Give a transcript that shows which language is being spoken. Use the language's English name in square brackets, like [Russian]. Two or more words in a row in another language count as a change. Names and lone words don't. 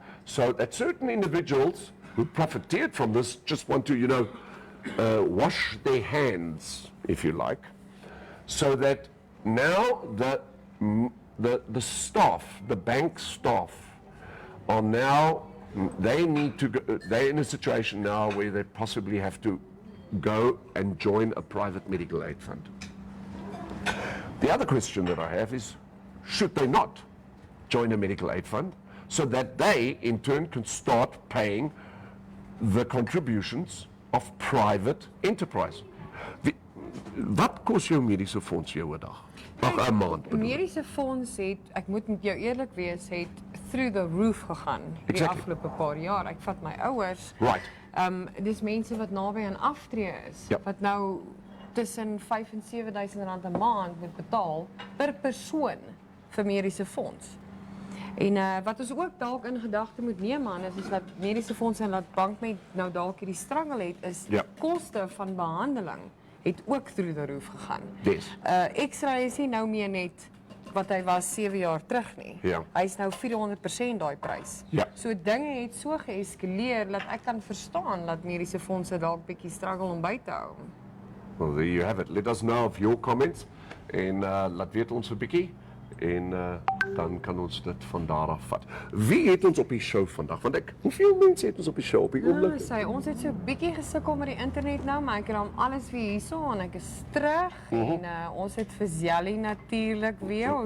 [English] So that certain individuals who profiteered from this just want to, wash their hands, if you like, so that now the staff, the bank staff, are now, they need to go, they're in a situation now where they possibly have to go and join a private medical aid fund. The other question that I have is, should they not join a medical aid fund so that they in turn can start paying the contributions of private enterprise? [Afrikaans] Wat kos jou mediese fonds jou 'n dag? Ag, 'n maand bedoel. Mediese fonds het, ek moet met jou eerlik wees, het [English] through the roof [Afrikaans] gegaan die [English] Exactly. [Afrikaans] afgelope paar jaar. Ek vat my ouers. [English] Right. [Afrikaans] Dis mense wat naby aan aftree is, Ja. wat nou tussen 5 en 7 000 rand 'n maand moet betaal per persoon vir mediese fonds. En wat ons ook dalk in gedagte moet neem aan is dat mediese fondse en dat bank met nou dalk hierdie struggle het, is Ja. koste van behandeling het ook [English] through the roof [Afrikaans] gegaan. [English] Yes. [Afrikaans] X-ray is nie nou meer net wat hy was 7 jaar terug nie. Ja. Hy's nou 400% daai prys. Ja. So dinge het so geeskaleer dat ek kan verstaan dat mediese fondse dalk bietjie struggle om by te hou. [English] Well, there you have it. Let us know of your comments [Afrikaans] en laat weet ons 'n bietjie en dan kan ons dit van daar af vat. Wie het ons op die show vandag? Want hoeveel mense het ons op die show op die oomblik? Ons het so 'n bietjie gesukkel met die internet nou, maar ek het hom alles weer hierso en ek is terug. En ons het vir Zelly natuurlik weer, ons